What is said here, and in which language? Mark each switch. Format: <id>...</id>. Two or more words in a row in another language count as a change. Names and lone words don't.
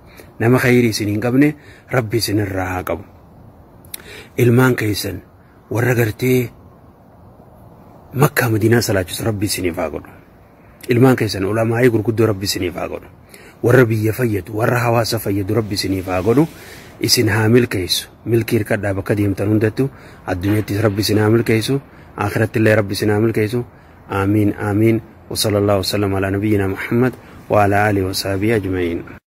<om>nama khayrii siin hin qabne rabbi sinirraa haa qabu ilmaan keessan warra gartee makkaa madiinaa salaachisu rabbi isiniif haa godhu ilmaan keessan ulamaa'ii gurguddoo rabbi isiniif haa godhu warra biyya fayyadu warra hawaasa fayyadu rabbi isiniif haa godhu isin haa milkeessu milkii hirkadhaa bakka deemtan hundattu addunyaattis rabbi isin haa milkeessu akhiratti illee rabbi isin haa milkeessu</om> <ar>آمين آمين وصلى الله وسلم على نبينا محمد وعلى آله وصحبه أجمعين</ar>